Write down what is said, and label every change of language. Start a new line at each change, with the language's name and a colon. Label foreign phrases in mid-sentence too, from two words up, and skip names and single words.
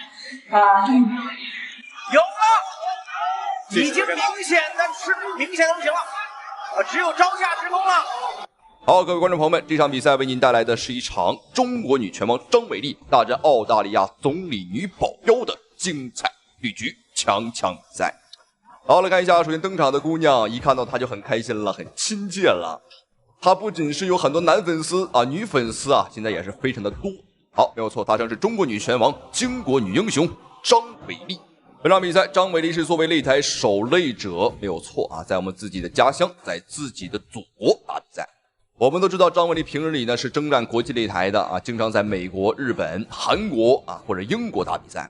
Chinese: 有了，已經明顯的不行了，只有招架之功了。好，各位觀眾朋友們，這場比賽為您帶來的是一場中國女拳王張偉麗大戰澳大利亞總理女保鏢的精彩綠局強比賽。好，來看一下，首先登場的姑娘，一看到她就很開心了，很親切了。她不僅是有很多男粉絲啊，女粉絲啊，現在也是非常的多。好，沒有錯，她正是中國女拳王、巾幗女英雄張偉麗。本場比賽，張偉麗是作為擂台守擂者，沒有錯啊，在我們自己的家鄉，在自己的祖國打比賽。我們都知道，張偉麗平日裡呢是征戰國際擂台的啊，經常在美國、日本、韓國啊或者英國打比賽。